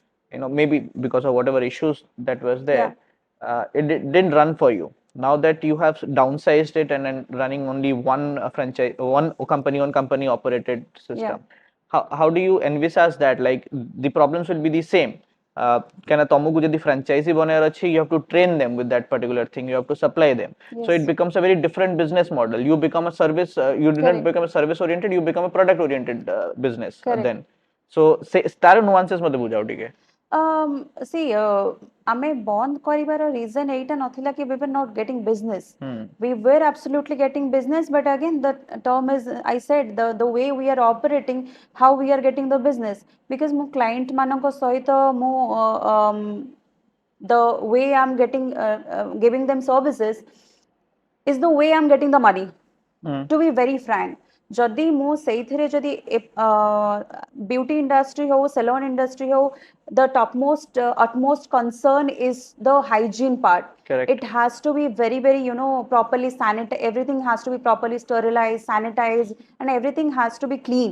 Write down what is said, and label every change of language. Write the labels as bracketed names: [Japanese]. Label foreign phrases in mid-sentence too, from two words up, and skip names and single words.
[English] Maybe because of whatever issues that was there, didn't run for you. Now that you have downsized it and then running only one franchise, one company on company operated system, how do you envisage that? Like, the problems will be the same. [Odia] Can ତମକୁ ଯଦି franchisee ବନେଇବାର ଅଛି, [English] you have to train them with that particular thing, you have to supply them. So it Yes. becomes a very different business model. You become a service, you did not Correct. become a service oriented, you become a product oriented business Correct. then. So [Odia] ତାର nuances ମୋତେ ବୁଝାଅ ଟିକେ. [English] See, [Odia] ଆମେ ବନ୍ଦ କରିବାର [English] reason [Odia] ଏଇଟା ନଥିଲା କି [English] we were not getting business. We were absolutely getting business, but again the term is, I said, the way we are operating, how we are getting the business. Because [Odia] ମୋ client ମାନଙ୍କ ସହିତ ମୁଁ [English] the way I'm getting giving them services is the way I'm getting the money. To be very frank, [Odia] ଯଦି ମୁଁ ସେଇଥିରେ ଯଦି [English] beauty industry ହଉ, salon industry ହଉ, the topmost utmost concern is the hygiene part. Correct. It has to be very, very, properly sanitized. Everything has to be properly sterilized, sanitized, and everything has to be clean.